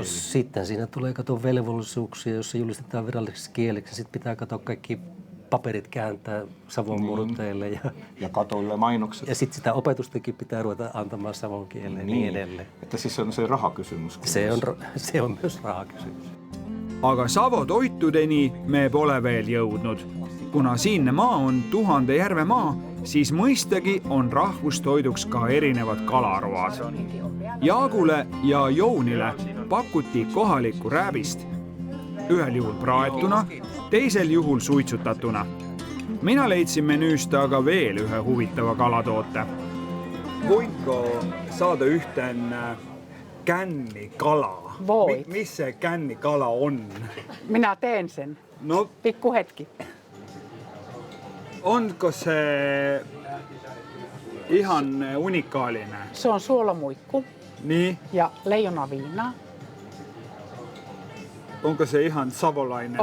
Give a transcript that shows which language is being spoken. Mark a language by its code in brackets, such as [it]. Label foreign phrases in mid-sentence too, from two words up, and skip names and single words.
[fi] sitten siinä tulee kato velvollisuuksia, jossa julistetaan viralliseksi kieleksi. Sitten pitää katsoa kaikki paperit kääntää Savon murteille. Ja katoille mainokset. Ja sitten sitä opetustakin pitää ruveta antamaan savon kieleen niin edelleen. Että siis on se rahakysymys. Se on myös rahakysymys. [et] Aga Savo toitudeni me pole veel jõudnud. Kuna siinne maa on 1000 järve maa, siis mõistagi on rahvustoiduks ka erinevad kalaroad. Jaagule ja Jounile pakuti kohalikku rääbist. Ühel juhul praetuna, teisel juhul suitsutatuna. Mina leidsin menüüst aga veel ühe huvitava kalatoote. [fi] Voitko saada yhten kännikala? Voit. [et] Mis see kännikala on? [fi] Minä teen sen. No, Pikku hetki. onko se ihan unikaalinen? Se on suolamuikku Niin. ja leijonaviinaa. Onko se ihan savolainen